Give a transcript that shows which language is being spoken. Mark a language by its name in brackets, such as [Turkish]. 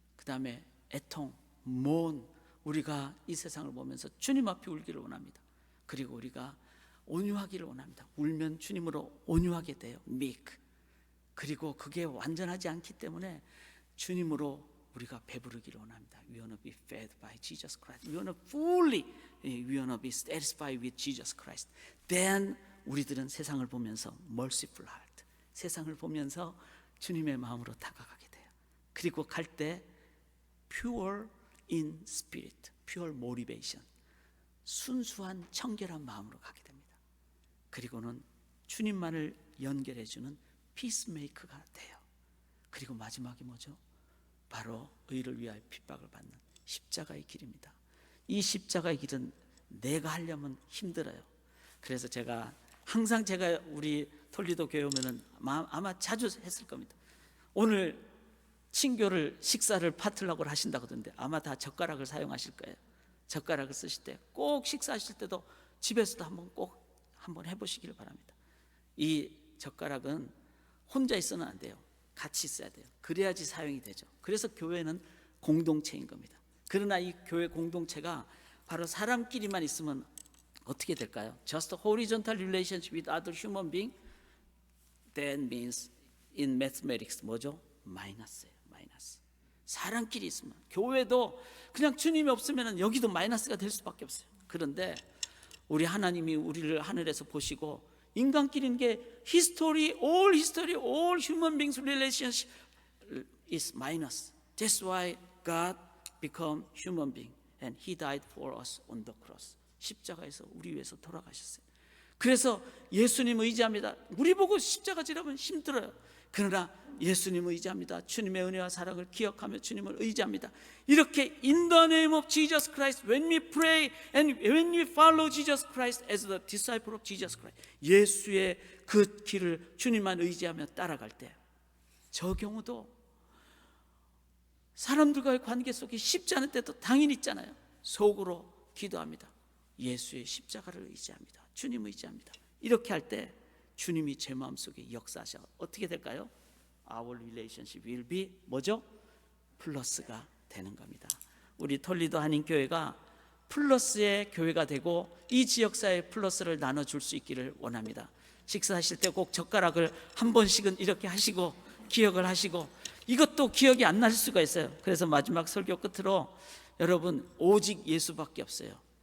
[Korean] 그 다음에 애통, 모은, 우리가 이 세상을 보면서 주님 앞에 울기를 원합니다. 그리고 우리가 온유하기를 원합니다. 울면 주님으로 온유하게 돼요. [English] meek. [Korean] 그리고 그게 완전하지 않기 때문에 주님으로 우리가 배부르기를 원합니다. [English] We want to be fed by Jesus Christ. We want to fully, we want to be satisfied with Jesus Christ. [Korean] Then 우리들은 세상을 보면서 [English] merciful heart, [Korean] 세상을 보면서 주님의 마음으로 다가가게 돼요. 그리고 갈 때 [English] pure in spirit, pure motivation, [Korean] 순수한 청결한 마음으로 가게 됩니다. 그리고는 주님만을 연결해주는 피스메이커가 돼요. 그리고 마지막이 뭐죠? 바로 의를 위하여 핍박을 받는 십자가의 길입니다. 이 십자가의 길은 내가 하려면 힘들어요. 그래서 제가 항상 우리 톨리도 교회 오면은 아마 자주 했을 겁니다. 오늘 친교를 식사를 파틀락을 하신다고 하던데 아마 다 젓가락을 사용하실 거예요. 젓가락을 쓰실 때 꼭 식사하실 때도 집에서도 한번 해보시기를 바랍니다. 이 젓가락은 혼자 있어는 안 돼요. 같이 있어야 돼요. 그래야지 사용이 되죠. 그래서 교회는 공동체인 겁니다. 그러나 이 교회 공동체가 바로 사람끼리만 있으면 어떻게 될까요? [English] Just a horizontal relationship with other human being, that means in mathematics [Korean] 뭐죠? 마이너스예요. 마이너스. 사람끼리 있으면 교회도 그냥 주님이 없으면 여기도 마이너스가 될 수밖에 없어요. 그런데 우리 하나님이 우리를 하늘에서 보시고 인간끼리는 게 [English] all human beings relationship is minus. That's why God became human being and He died for us on the cross. [Korean] 십자가에서 우리 위해서 돌아가셨어요. 그래서 예수님 의지합니다. 우리 보고 십자가 지라면 힘들어요. 그러나 예수님 의지합니다. 주님의 은혜와 사랑을 기억하며 주님을 의지합니다. [English] 이렇게 in the name of Jesus Christ, when we pray and when we follow Jesus Christ as the disciple of Jesus Christ, [Korean] 예수의 그 길을 주님만 의지하며 따라갈 때 저 경우도 사람들과의 관계 속에 쉽지 않을 때도 당연히 있잖아요. 속으로 기도합니다. 예수의 십자가를 의지합니다. 주님 의지합니다. 이렇게 할 때 주님이 제 마음속에 역사하셔 어떻게 될까요? [English] Our relationship will be [Korean] 뭐죠? 플러스가 되는 겁니다. 우리 톨리도 한인교회가 플러스의 교회가 되고 이 지역사회의 플러스를 나눠줄 수 있기를 원합니다. 식사하실 때 꼭 젓가락을 한 번씩은 이렇게 하시고 기억을 하시고, 이것도 기억이 안 날 수가 있어요. 그래서 마지막 설교 끝으로 여러분, 오직 예수밖에 없어요.